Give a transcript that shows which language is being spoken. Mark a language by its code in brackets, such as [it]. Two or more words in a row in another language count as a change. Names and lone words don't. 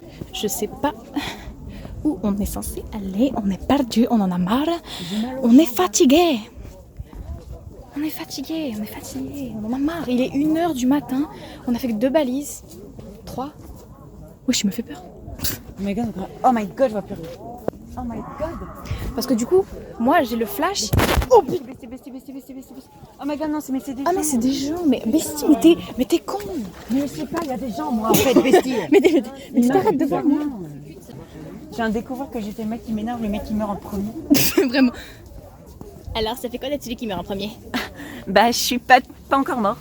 [fr] Je sais pas où on est censé aller, on est perdu, on en a marre. On est fatigué. On est fatigué, on en a marre. Il est 1h du matin, on a fait que 2 balises. 3. Oui, je me fais peur. [en] Oh my god, [fr] je vois plus rien. [en] Oh my god. [fr] Parce que du coup, moi j'ai le flash. [en] Oh putain, bestie. Oh my god, [fr] non, c'est des gens. Ah mais c'est des gens, mais [en] bestie, [fr] mais t'es con. Mais je sais pas, il y a des gens moi en fait, bestie. Mais t'arrêtes de voir moi. viens de découvrir que j'étais le mec qui m'énerve, le mec qui meurt en premier. Vraiment. Alors, ça fait quoi d'être celui qui meurt en premier? Bah, je suis pas encore mort.